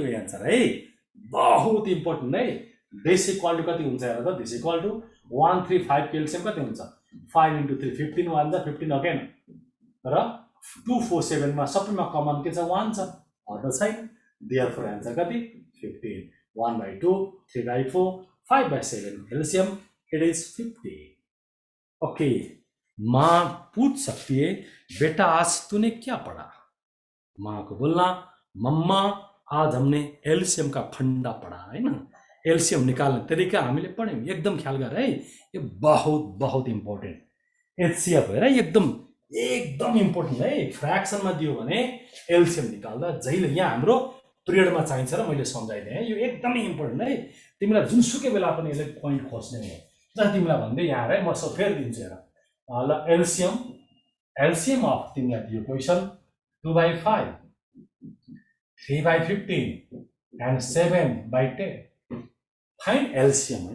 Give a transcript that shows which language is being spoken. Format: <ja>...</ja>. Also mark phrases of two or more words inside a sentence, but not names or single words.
<ne>यो आन्सर</ne> <hi>है बहुत इम्पोर्टेन्ट है।</hi> <en>this equal to</en> <ne>कति हुन्छ हेर त</ne> <en>this equal to</en> <ne>135 को एलसीएम कति हुन्छ 5 × 3 15 1 जा 15 ओकेन र 247 मा सबैमा कमन के छ 1 छ अर्थ छैन।</ne> <en>therefore answer कति 15 1/2 3/4 5/7 LCM it is 50।</en> <hi>ओके माँ पूछ सकती है बेटा आज तूने क्या पढ़ा। माँ को बोलना मम्मा आज हमने एलसीएम का फंडा पढ़ा है ना।</hi> <ne>एलसीएम निकाल्ने तरिका हामीले पढ्यौँ एकदम ख्याल गर है। यो बहुत इम्पोर्टेन्ट एचसीएफ हेर एकदम इम्पोर्टेन्ट है। फ्र्याक्सनमा दियो भने एलसीएम निकाल्दा जहिले यहाँ हाम्रो पिरियडमा चाहिन्छ र मैले सम्झाइदिएँ यो एकदमै इम्पोर्टेन्ट है। तिमीलाई जुनसुकै बेला पनि यसले पोइन्ट खोज्ने हो जस्तै तिमीलाई भन्दै यहाँ है म सब फेरि दिन्छु हेर ल</ne> <en>LCM of</en> <ne>तिमीलाई दियो क्वेसन 2/5 3/15 and 7/10</ne> <en>find LCM</en> <ne>है।</ne>